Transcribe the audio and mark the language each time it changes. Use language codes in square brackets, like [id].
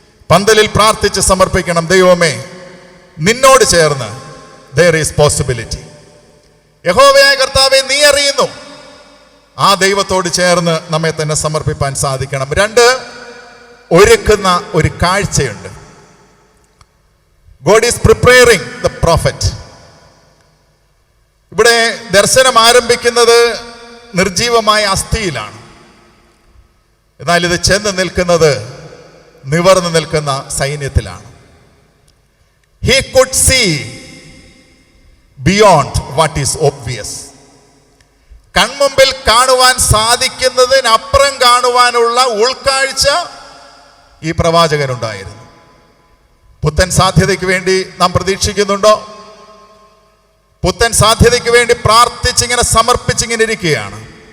[ml] പന്തലിൽ പ്രാർത്ഥിച്ച് സമർപ്പിക്കണം: ദൈവമേ, നിന്നോട് ചേർന്ന് [en] there is possibility. [ml] യഹോവയായ കർത്താവേ, നീ അറിയുന്നു. ആ ദൈവത്തോട് ചേർന്ന് നമ്മെ തന്നെ സമർപ്പിപ്പാൻ സാധിക്കണം. 2, ഒരുക്കുന്ന ഒരു കാഴ്ചയുണ്ട്. [en] God is preparing the prophet. [ml] ഇവിടെ ദർശനം ആരംഭിക്കുന്നത് നിർജീവമായ അസ്ഥിയിലാണ്. എന്നാൽ ഇത് ചെന്ന് നിൽക്കുന്നത് നിവർന്നു നിൽക്കുന്ന സൈന്യത്തിലാണ്. [en] He could see beyond what is obvious. [ml] കൺമുമ്പിൽ കാണുവാൻ സാധിക്കുന്നതിനപ്പുറം കാണുവാനുള്ള ഉൾക്കാഴ്ച ഈ പ്രവാചകനുണ്ടായിരുന്നു. പുത്തൻ സാധ്യതയ്ക്ക് വേണ്ടി നാം പ്രതീക്ഷിക്കുന്നുണ്ടോ? പുത്തൻ സാധ്യതയ്ക്ക് വേണ്ടി പ്രാർത്ഥിച്ചിങ്ങനെ സമർപ്പിച്ചിങ്ങനെ ഇരിക്കുകയാണ്.